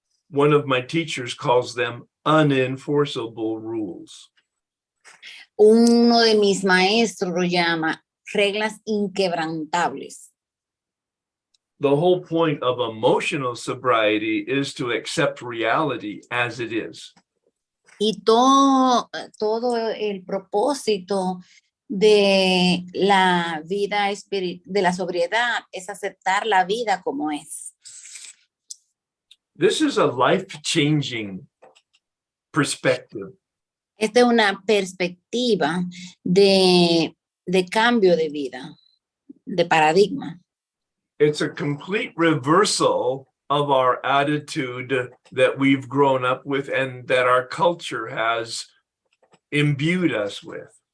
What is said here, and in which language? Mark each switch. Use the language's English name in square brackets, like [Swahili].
[English] One of my teachers calls them unenforceable rules. [Spanish] Uno de mis maestros lo llama reglas inquebrantables. [English] The whole point of emotional sobriety is to accept reality as it is. [Spanish] Y todo el propósito de la vida de la sobriedad es aceptar la vida como es. [English] This is a life-changing perspective. [Spanish] Esta es una perspectiva de cambio de vida, de paradigma. [English] It's a complete reversal of our attitude that we've grown up with and that our culture has imbued us with.